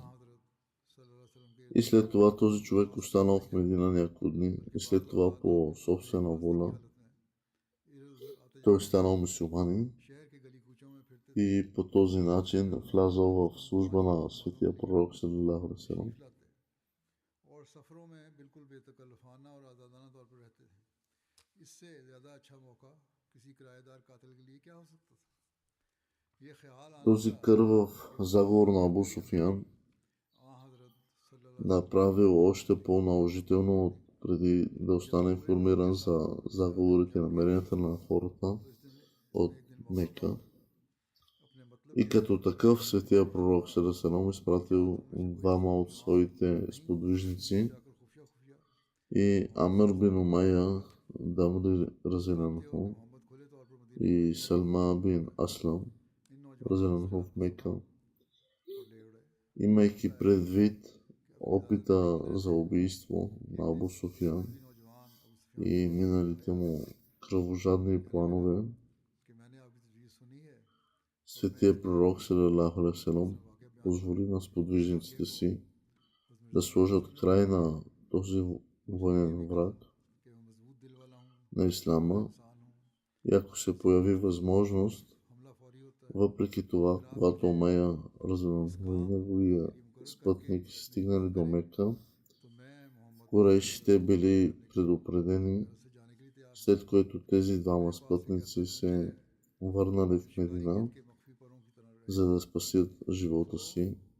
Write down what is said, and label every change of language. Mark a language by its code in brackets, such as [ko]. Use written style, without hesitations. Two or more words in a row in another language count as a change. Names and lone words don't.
[bg] И след това този човек останал в Медина няколко дни. И след това по собствена воля той станал мюсюлманин. И по този начин влязал в служба на светия пророк [ar] صلى الله عليه وسلم. [bg] Този кървав заговор на Абу Суфиян направил още по-наложително преди да остане информиран за заговорите и намеренията на хората от Мека. И като такъв светия пророк [ar] صلى الله عليه وسلم [bg] изпратил двама от своите сподвижници и Амр бин Умайя Дамри разинанху и Салма бин Аслам разинанху в Мека, имайки предвид опита за убийство на Абу Суфиян и миналите му кръвожадни планове. Светия пророк [ar] صلى الله عليه وسلم [bg] позволи на сподвижниците си да сложат край на този военен враг на ислама. И ако се появи възможност, въпреки това, когато Умайя разинанху и неговия спътник стигнали до Мека, курейшите били предупредени, след което тези двама спътници се върнали в Медина, за да спасят живота си.